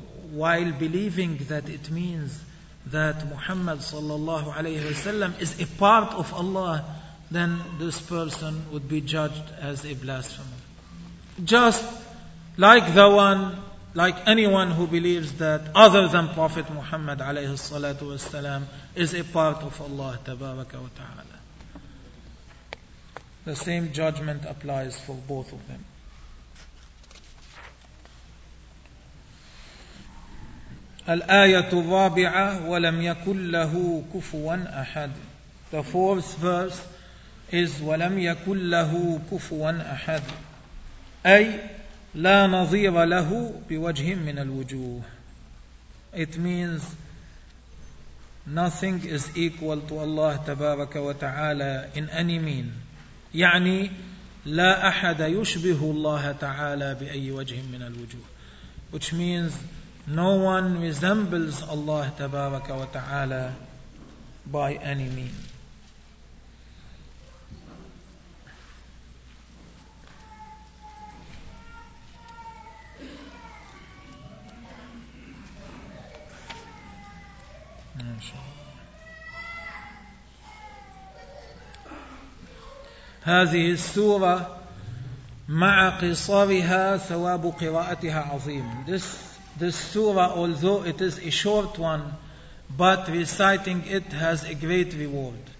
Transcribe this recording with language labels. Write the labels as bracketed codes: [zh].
[en] while believing that it means that Muhammad sallallahu alayhi wasallam is a part of Allah, then this person would be judged as a blasphemer, just like the one, like anyone who believes that other than Prophet Muhammad alayhi salatu wasalam is a part of Allah tabaraka wa ta'ala. The same judgment applies for both of them. [ar] الآية الرابعة ولم يكن له كفوا أحد. [en] The fourth verse is [ar] ولم يكن له كفوا أحد. أي لا نظير له بوجه من الوجوه. [en] It means nothing is equal to Allah تبارك وتعالى in any mean. [ar] يعني لا أحد يشبه الله تعالى بأي وجه من الوجوه, [en] which means no one resembles Allah تبارك وتعالى by any mean. [ar] هذه السورة مع قصارها ثواب قراءتها عظيم. [en] This surah, although it is a short one, but reciting it has a great reward.